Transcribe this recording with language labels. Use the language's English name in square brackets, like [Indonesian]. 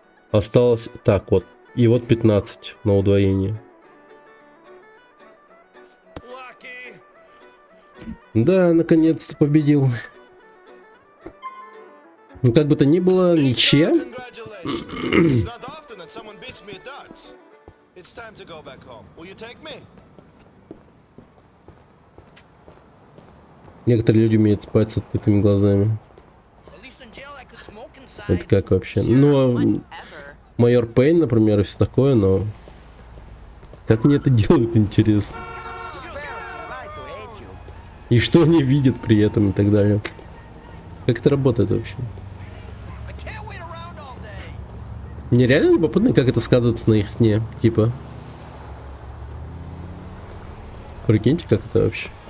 [Russian] Осталось... Так, вот. И вот 15 на удвоение. [English] Lucky. [Russian] Да, наконец-то победил. Ну, как бы то ни было, ничем. [English] Congratulations. It's not often that someone beats me at darts. It's time to go back home. Will you take me? [Russian] Некоторые люди умеют спать с открытыми глазами. Это как вообще? Ну, майор Пейн, например, и все такое, но... Как они это делают, интересно? [English] Right to hate you. [Russian] И что они видят при этом и так далее. Как это работает вообще? [English] I can't wait around all day. [Russian] Мне реально любопытно, как это сказывается на их сне. Типа. Прикиньте, как это вообще.